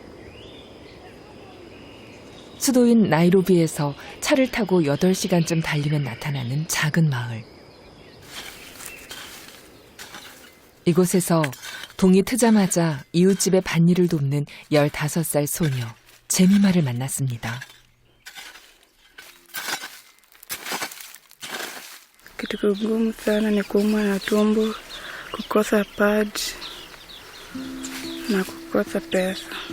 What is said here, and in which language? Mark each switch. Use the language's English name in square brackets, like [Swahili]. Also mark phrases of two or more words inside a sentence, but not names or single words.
[Korean] 수도인 나이로비에서 차를 타고 8시간쯤 달리면 나타나는 작은 마을. 이곳에서 동이 트자마자 이웃집의 밭일을 돕는 15살 소녀 제미마를 만났습니다. [Swahili] Kitu kigumu sana ni kuumwa na tumbo, kukosa pads na kukosa pesa.